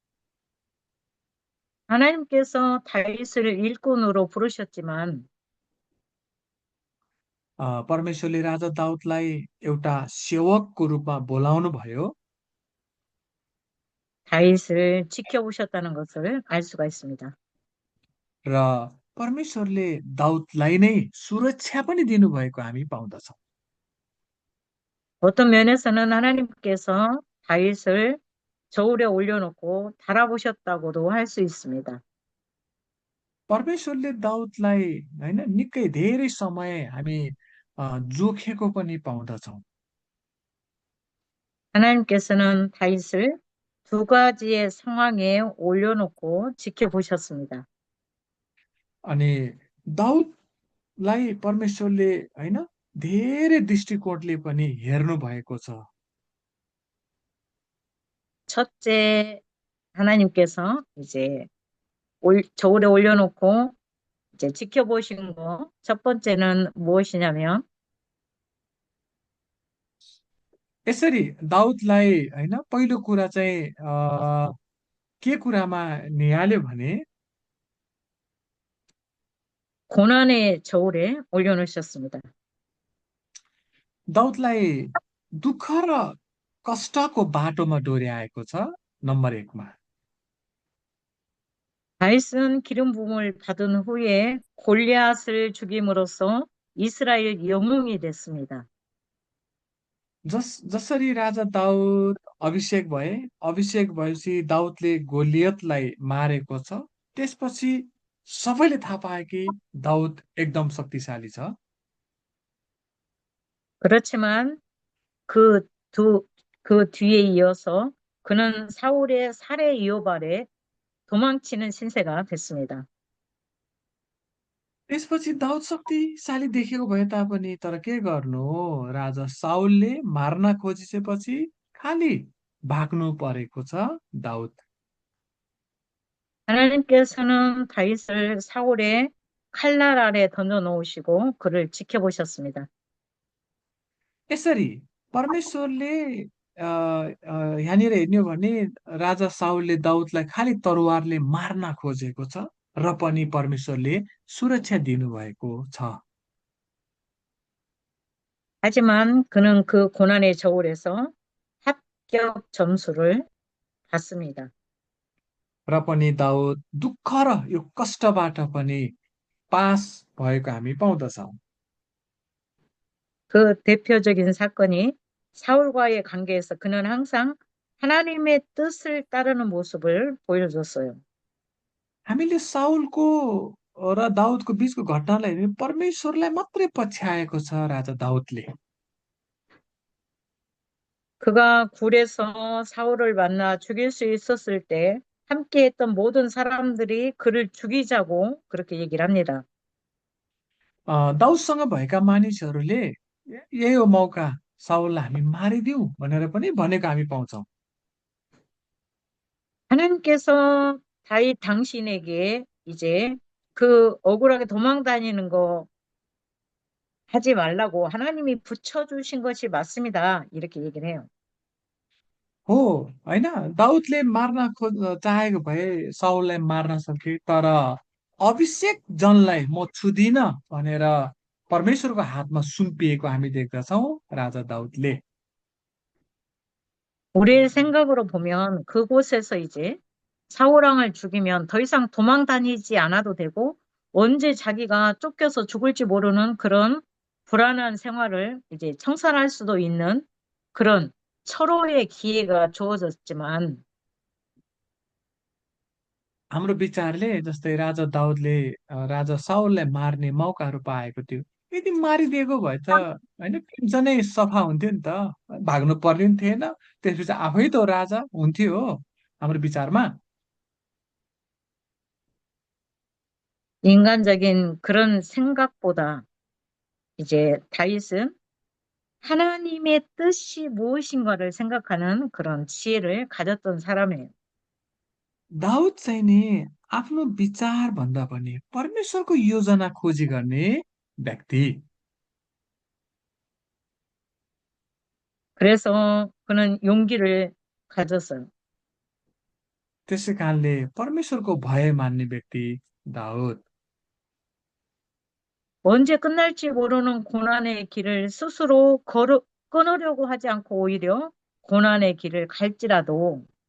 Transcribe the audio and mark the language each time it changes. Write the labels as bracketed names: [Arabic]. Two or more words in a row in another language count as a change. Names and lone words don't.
[Korean] 하나님께서 다윗을 일꾼으로 부르셨지만 [Nepali] परमेश्वरले राजा दाउदलाई एउटा सेवकको रूपमा बोलाउनु भयो [Korean] 다윗을 지켜보셨다는 것을 알 수가 있습니다. [Nepali] र परमेश्वरले दाउदलाई नै सुरक्षा पनि दिनुभएको हामी पाउँदछौँ। [Korean] 어떤 면에서는 하나님께서 다윗을 저울에 올려놓고 달아보셨다고도 할 수 있습니다. [Nepali] परमेश्वरले दाउदलाई होइन निकै धेरै समय हामी जोखेको पनि पाउँदछौँ। [Korean] 하나님께서는 다윗을 두 가지의 상황에 올려놓고 지켜보셨습니다. [Nepali] अनि दाउदलाई परमेश्वरले होइन धेरै दृष्टिकोणले पनि हेर्नु भएको छ। [Korean] 첫째, 하나님께서 이제 저울에 올려놓고 이제 지켜보신 거, 첫 번째는 무엇이냐면, [Nepali] यसरी दाउदलाई होइन पहिलो कुरा चाहिँ के कुरामा निहाल्यो भने [Korean] 고난의 저울에 올려놓으셨습니다. [Nepali] दाउदलाई दुःख र कष्टको बाटोमा डोर्याएको छ नम्बर 1मा। [Korean] 다윗은 기름 부음을 받은 후에 골리앗을 죽임으로써 이스라엘 영웅이 됐습니다. [Nepali] जसरी राजा दाउद अभिषेक भए, अभिषेक भएपछि दाउदले गोलियतलाई मारेको छ, त्यसपछि सबैले थाहा पाए कि दाउद एकदम शक्तिशाली छ। [Korean] 그렇지만 그 그 뒤에 이어서 그는 사울의 살해 위협 아래 도망치는 신세가 됐습니다. [Nepali] त्यसपछि दाउद शक्तिशाली देखेको भए तापनि तर के गर्नु, राजा साउलले मार्न खोजिसकेपछि खालि भाग्नु परेको छ दाउद। [Korean] 하나님께서는 다윗을 사울의 칼날 아래 던져 놓으시고 그를 지켜보셨습니다. [Nepali] यसरी परमेश्वरले यहाँनिर हेर्ने हो भने राजा साउलले दाउदलाई खालि तरवारले मार्न खोजेको छ र पनि परमेश्वरले सुरक्षा दिनुभएको छ। [Korean] 하지만 그는 그 고난의 저울에서 합격 점수를 받습니다. [Nepali] र पनि दाउद दुःख र यो कष्टबाट पनि पास भएको हामी पाउँदछौँ। [Korean] 그 대표적인 사건이 사울과의 관계에서 그는 항상 하나님의 뜻을 따르는 모습을 보여줬어요. [Nepali] हामीले साउलको र दाउदको बीचको घटनालाई हेर्ने परमेश्वरलाई मात्रै पछ्याएको छ राजा दाउदले। [Korean] 그가 굴에서 사울을 만나 죽일 수 있었을 때 함께 했던 모든 사람들이 그를 죽이자고 그렇게 얘기를 합니다. [Nepali] दाउदसँग भएका मानिसहरूले यही हो मौका, साउललाई हामी मारिदिउँ भनेर पनि भनेको हामी पाउँछौँ। [Korean] 하나님께서 다윗 당신에게 이제 그 억울하게 도망 다니는 거 하지 말라고 하나님이 붙여주신 것이 맞습니다. 이렇게 얘기를 해요. [Nepali] हो, होइन? दाउदले मार्न चाहेको भए साउललाई मार्न सक्थे, तर अभिषेक जनलाई म छुदिनँ भनेर परमेश्वरको हातमा सुम्पिएको हामी देख्दछौँ राजा दाउदले। [Korean] 우리의 생각으로 보면 그곳에서 이제 사울 왕을 죽이면 더 이상 도망 다니지 않아도 되고 언제 자기가 쫓겨서 죽을지 모르는 그런 불안한 생활을 이제 청산할 수도 있는 그런 철호의 기회가 주어졌지만 [Nepali] हाम्रो विचारले जस्तै राजा दाउदले राजा साउललाई मार्ने मौकाहरू पाएको थियो। यदि मारिदिएको भए त होइन टेन्सनै सफा हुन्थ्यो नि त, भाग्नु पर्ने पनि थिएन, त्यसपछि आफै त राजा हुन्थ्यो हो हाम्रो विचारमा। [Korean] 인간적인 그런 생각보다 이제 다윗은 하나님의 뜻이 무엇인가를 생각하는 그런 지혜를 가졌던 사람이에요. [Nepali] दाउद चाहिँ नि आफ्नो विचार भन्दा पनि परमेश्वरको योजना खोजी गर्ने व्यक्ति। [Korean] 그래서 그는 용기를 가졌어요. [Nepali] त्यसै कारणले परमेश्वरको भय मान्ने व्यक्ति दाउद। [Korean] 언제 끝날지 모르는 고난의 길을 스스로 끊으려고 하지 않고 오히려 고난의 길을 갈지라도